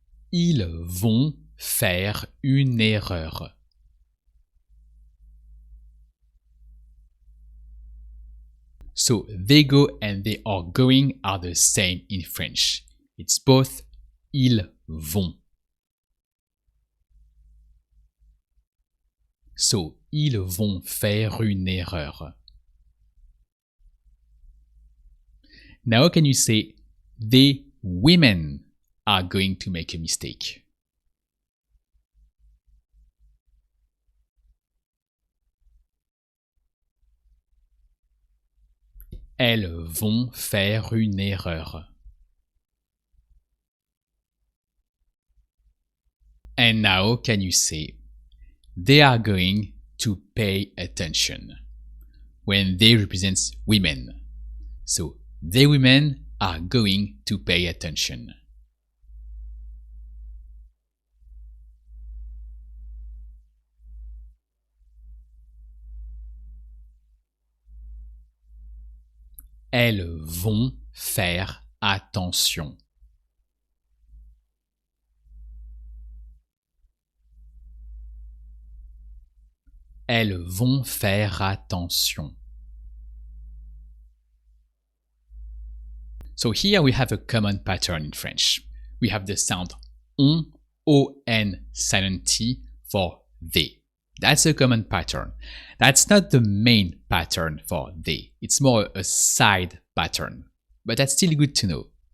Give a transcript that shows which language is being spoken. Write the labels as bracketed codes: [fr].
[fr] Ils vont faire une erreur. [en] So they go and they are going are the same in French. It's both [fr] ils vont. So ils vont faire une erreur. [en] Now can you say the women are going to make a mistake? [fr] Elles vont faire une erreur. [en] And now can you say they are going to pay attention when they represent women? So the women are going to pay attention. [fr] Elles vont faire attention. Elles vont faire attention. [en] So here we have a common pattern in French. We have the sound on silent T for they. That's a common pattern. That's not the main pattern for they. It's more a side pattern. But that's still good to know.